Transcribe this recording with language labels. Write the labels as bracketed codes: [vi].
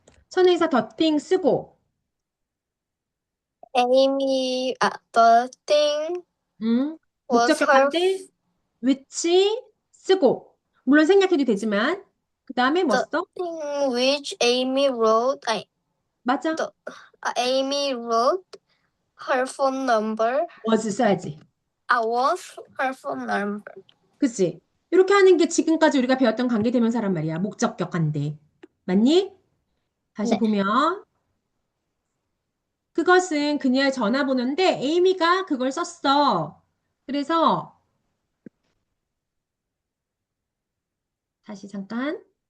[ko] 선행사 더띵 쓰고 [en] The thing was [ko] 목적격 [en] her, [ko] 한데 which 쓰고 물론 생략해도 되지만 그 다음에 뭐 [en] the [ko] 써? [en] thing which Amy wrote, [ko] 맞아. [en] Amy wrote her phone number, [ko] was 써야지. [en] was her phone number. [ko] 그치? 이렇게 하는 게 지금까지 우리가 배웠던 관계대명사란 말이야. 목적격 한데. 맞니? 다시 네. 보면 그것은 그녀의 전화번호인데 에이미가 그걸 썼어. 그래서 다시 잠깐.